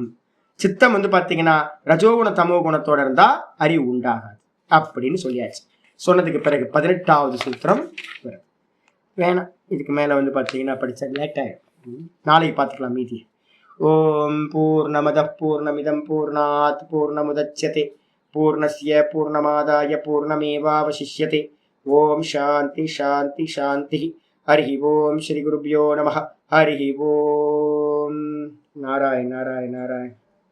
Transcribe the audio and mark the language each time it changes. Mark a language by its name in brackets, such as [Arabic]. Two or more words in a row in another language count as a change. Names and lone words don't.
[Tamil] சித்தம் வந்து பாத்தீங்கன்னா ரஜோகுண தமோ குணத்தோட இருந்தா அறிவு உண்டாகாது அப்படின்னு சொல்லியாச்சு. சொன்னதுக்கு பிறகு 18வது சூத்திரம் வேணாம், இதுக்கு மேல வந்து பாத்தீங்கன்னா படிச்சா லேட் ஆயிடும். நாளைக்கு பார்த்துக்கலாம் மீதி. [Sanskrit] ॐ पूर्णमदः पूर्णमिदं पूर्णात् पूर्णमुदच्यते पूर्णस्य पूर्णमादाय पूर्णमेवावशिष्यते. ॐ शान्तिः शान्तिः शान्तिः। हरि ॐ श्री गुरुभ्यो नमः. हरि ॐ। नारायण नारायण नारायण.